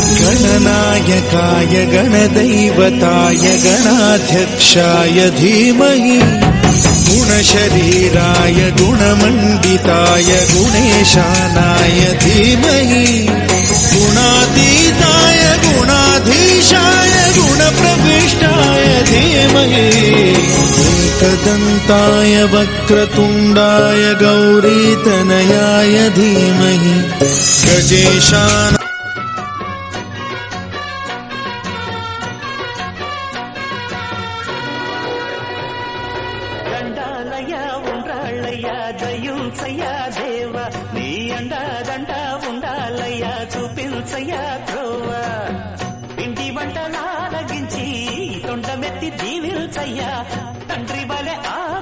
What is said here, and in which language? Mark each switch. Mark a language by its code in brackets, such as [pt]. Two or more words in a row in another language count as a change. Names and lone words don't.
[sa] गणनायकाय गणदैवताय गणाध्यक्षाय धीमहि गुणशरीराय गुणमण्डिताय गुणेशानाय धीमहि गुणातीताय गुणाधीशाय गुणप्रविष्टाय धीमहि एकदन्ताय वक्रतुण्डाय गौरीतनयाय धीमहि गजेशान [te] దయుంచయ్యా దేవ నీ అండదండ ఉండాలయ్యా చూపించయ్యా త్రోవ ఇంటి వంటలారగించి తొండమెత్తి దీవిల్చయ్యా తండ్రి వలె